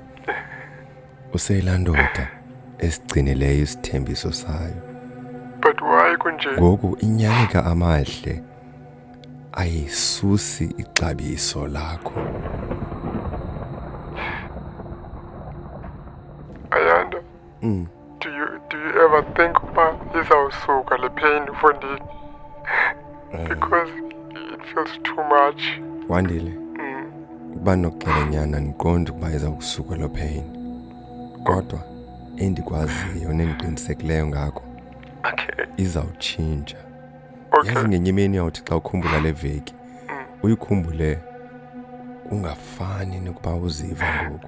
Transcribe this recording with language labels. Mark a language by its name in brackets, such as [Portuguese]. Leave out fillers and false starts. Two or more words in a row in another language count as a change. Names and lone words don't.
[Xhosa] Useyilaa ndoda esigcinileyo isithembiso sayo. [English] But why kunje? [Xhosa] Ngoku inyani kaAmahle ayisusi ixabiso lakho. Ayanda, [English] do you ever think [Xhosa] uba izawusuka le [English] pain ufundini? Because it feels too much. Wandile. [Xhosa] Ukuba nokuxela nyana ndiqonda ukuba izawukusuka lo pain. Kodwa endikwaziyo nendiqinisekileyo ngako. [English] Okay. [Xhosa] Izawutshintsha. [English] Okay. [Xhosa] Yazi ngenye imini yawuthi xa ukhumbula le veki uyikhumbule ungafani nokuba uziva ngoku.